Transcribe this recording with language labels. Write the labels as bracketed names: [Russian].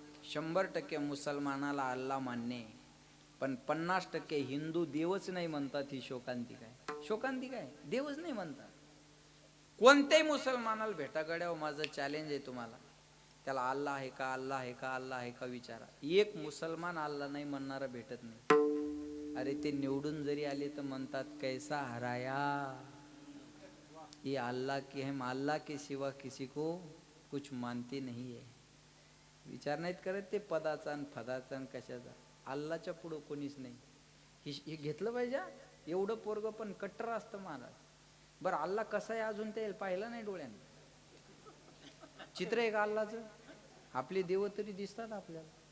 [Marathi] 100% मुसलमानाला अल्लाह मान्य आहे, पण 50% हिंदू देवच नाही म्हणतात, ही शोकांतिका आहे. शोकांतिका आहे, देवच नाही म्हणतात. कोणत्याही मुसलमानाला भेटा गड्यावर, माझं चॅलेंज आहे तुम्हाला, त्याला अल्लाह आहे का, अल्लाह आहे का, अल्लाह आहे का विचारा. एक मुसलमान अल्लाह नाही म्हणणारा भेटत नाही. अरे ते निवडून जरी आले तर म्हणतात [Hindi] कैसा हराया, ये अल्लाह की हम अल्लाह के सिवा किसी को कुछ मानते नहीं है. [Marathi] विचार नाहीत करत ते पदाचा आणि फदाचा आणि कशाचा. अल्लाच्या पुढं कोणीच नाही. हे घेतलं पाहिजे. एवढं पोरग पण कट्टर असतं महाराज. बरं अल्लाह कसा आहे अजून ते पाहिलं नाही डोळ्याने. चित्र आहे का अल्लाचं? आपले देव तरी दिसतात आपल्याला.